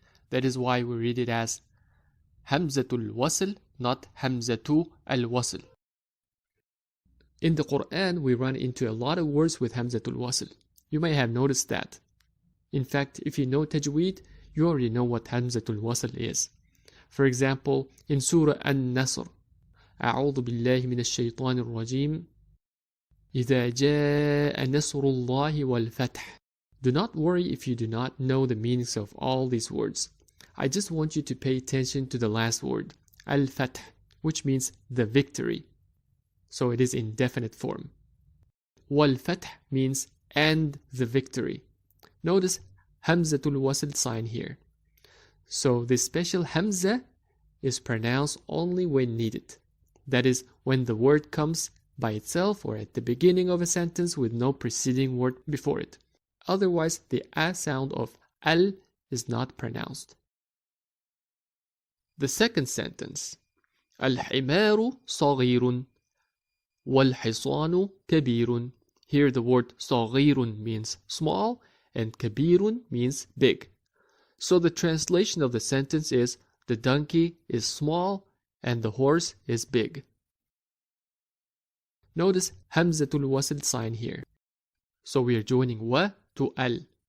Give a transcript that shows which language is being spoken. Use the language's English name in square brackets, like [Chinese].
[English] That is why we read it as Hamzatul wasl, not Hamzatu al-wasl. In the Quran, we run into a lot of words with Hamzatul wasl. You may have noticed that. In fact, if you know Tajweed, you already know what Hamzatul wasl is. For example, in Surah An-Nasr, [Arabic] أعوذ بالله من الشيطان الرجيم إذا جاء نصر الله والفتح. [English] Do not worry if you do not know the meanings of all these words. I just want you to pay attention to the last word, al-fath, which means the victory. So it is in definite form. Wal-fath means and the victory. Notice Hamzatul wasl sign here. So this special Hamza is pronounced only when needed. That is, when the word comes by itself or at the beginning of a sentence with no preceding word before it. Otherwise, the a sound of al is not pronounced. The second sentence. [Arabic] الحمار صغير والحصان كبير. [English] Here the word صغير means small and كبير means big. So the translation of the sentence is the donkey is small and the horse is big. Notice Hamzatul wasl sign here. So we are joining wa to al.